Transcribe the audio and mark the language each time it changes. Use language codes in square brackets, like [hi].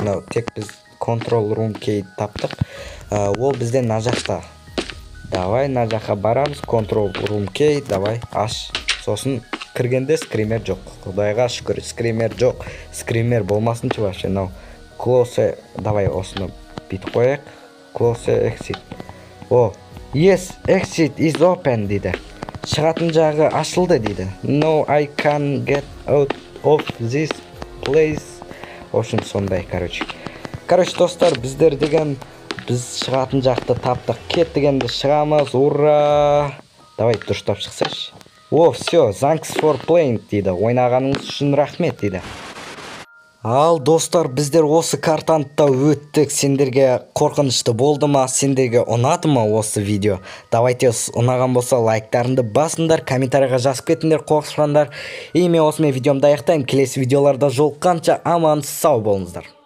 [kk] Мынау тек біз Control Room K таптық. Ол бізде мына жақта. Давай, мына жаққа барамыз. Control Room K. Давай, аш. Сосын кіргенде скример жоқ. Құдайға шүкір, скример жоқ. Скример болмасыншы [ru] вообще. [kk] Мынау Close. Давай, осыны бүйтіп қояйық. [en] Close exit. Yes, exit is open [kk] дейді. Шығатын жағы ашылды дейді. [en] No, I can get out of this place. [kk] Ошын сондай, короче. Достар, біздер деген біз шығатын жақты таптық. Кеттігенде шығамыз. Ура! Давай, дұрыстап шықсаш. [ru] Все, [en] thanks for playing [kk] дейді. Ойнағаныңыз үшін рахмет дейді. Ал достар, біздер осы картаны да өттік. Сендерге қорқынышты болды ма? Сендерге ұнады ма осы видео? [ru] Давайте, [kk] ұнаған болса лайктарыңды басыңдар, комментарийға жазып кетіңдер, қорықпаңдар. Мен осымен видеомды аяқтаймын. Келесі видеоларда жолыққанша аман сау болыңыздар.